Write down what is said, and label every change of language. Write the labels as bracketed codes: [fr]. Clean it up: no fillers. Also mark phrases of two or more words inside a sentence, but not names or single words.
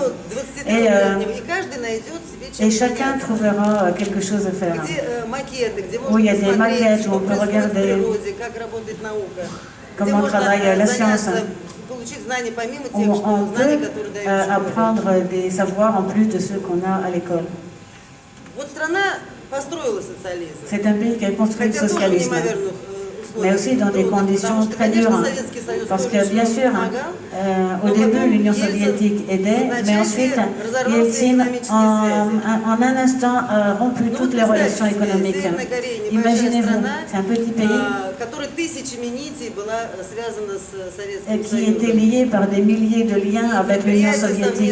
[fr] Et chacun trouvera quelque chose à faire. Où il y a des maquettes, où on peut regarder comment travaille la science. Où on peut apprendre des savoirs en plus de ceux qu'on a à l'école. [ru] страна построила социализм. [fr] C'est un pays qui a construit le [ru] Хотя тоже в [fr] socialisme, [ru] неимоверных [fr] mais aussi dans des conditions très dures. Parce que bien sûr, au début, l'Union soviétique aidait, mais ensuite, Yeltsin, en un instant, a rompu toutes les relations économiques. Imaginez-vous, c'est un petit pays qui était lié par des milliers de liens avec l'Union soviétique.